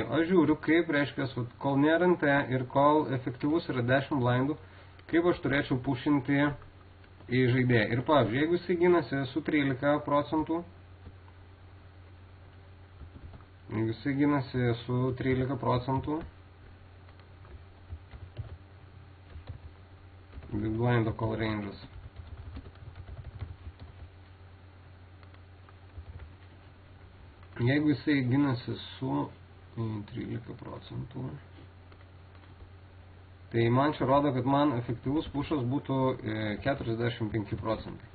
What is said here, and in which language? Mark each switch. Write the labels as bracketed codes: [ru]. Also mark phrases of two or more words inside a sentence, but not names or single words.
[lt] Aš žiūriu, kaip reiškia, kol nėra NT ir kol efektyvus yra 10 blindų, kaip aš turėčiau pušinti į žaidėją. Ir pavyzdžiui, jeigu jisai ginasi su 13%, jeigu jisai ginasi su 13%, [en] big blindo call ranges. [lt] Jeigu jisai ginasi su 13%, tai man čia rodo, kad man efektyvus pušas būtų 45%.